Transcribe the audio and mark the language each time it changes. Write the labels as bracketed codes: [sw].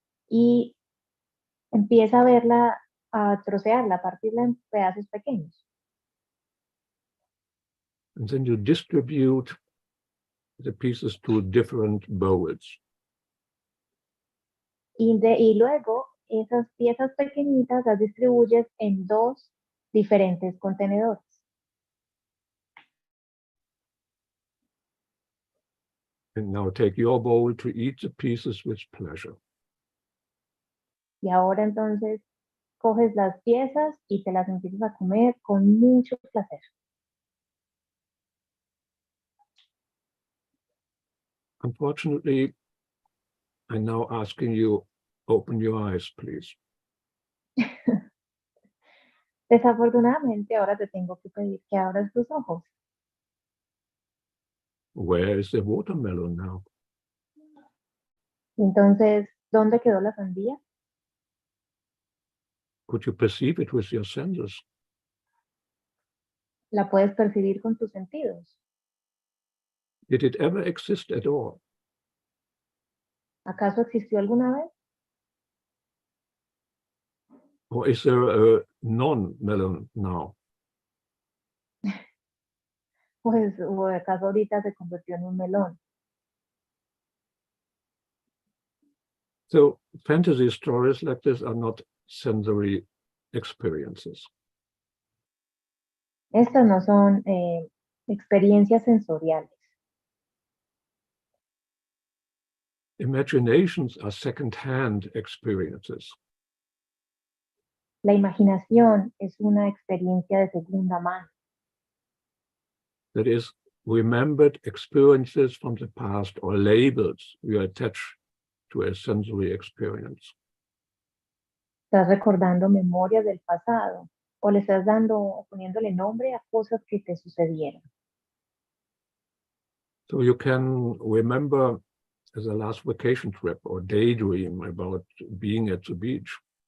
[es] Y empieza a verla, a trocearla, a partirla en pedazos pequeños. [en] And then you distribute the pieces to different bowls. [es] Y luego esas piezas pequeñitas las distribuyes en 2 diferentes contenedores. [en] And now take your bowl to eat the pieces with pleasure. [es] Y ahora entonces coges las piezas y te las empiezas a comer con mucho placer. [en] Unfortunately, I'm now asking you, open your eyes, please. [es] Desafortunadamente, ahora te tengo que pedir que abras tus ojos. [en] Where is the watermelon now? [es] Entonces, ¿dónde quedó la sandía? [en] Could you perceive it with your senses? [es] ¿La puedes percibir con tus sentidos? [en] Did it ever exist at all? [es] ¿Acaso existió alguna vez? [en] Or is there a non-melon now? [es] Pues, ¿o acaso ahorita se convirtió en un melón? [en] So fantasy stories like this are not sensory experiences. [es] Estas no son experiencias sensoriales. [en] Imaginations are second-hand experiences. [es] La imaginación es una experiencia de segunda mano. [en] That is, remembered experiences from the past or labels you attach to a sensory experience. [es] Estás recordando memorias del pasado o le estás dando o poniéndole nombre a cosas que te sucedieron. [en] So you can remember as a last vacation trip or daydream about being at the beach.